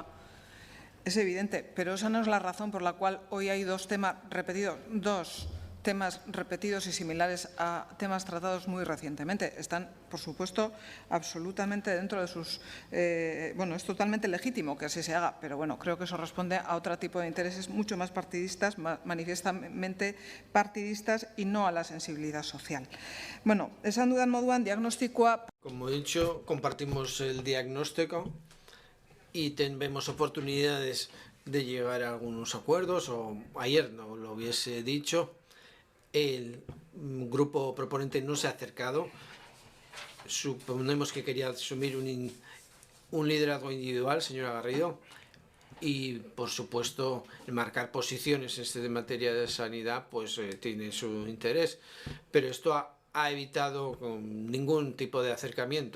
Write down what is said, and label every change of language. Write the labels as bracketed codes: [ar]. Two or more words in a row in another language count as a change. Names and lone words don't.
[es] Es evidente, pero esa no es la razón por la cual hoy hay dos temas repetidos y similares a temas tratados muy recientemente. Están, por supuesto, absolutamente dentro de sus… bueno, es totalmente legítimo que así se haga, pero bueno, creo que eso responde a otro tipo de intereses mucho más partidistas, manifiestamente partidistas y no a la sensibilidad social. [eu] Bueno, esan dudan moduan diagnostikoa… [es] Como he dicho, compartimos el diagnóstico y vemos oportunidades de llegar a algunos acuerdos, o ayer no lo hubiese dicho, el grupo proponente no se ha acercado, suponemos que quería asumir un liderazgo individual, señora Garrido, y por supuesto marcar posiciones en esta materia de sanidad pues tiene su interés, pero esto ha evitado ningún tipo de acercamiento.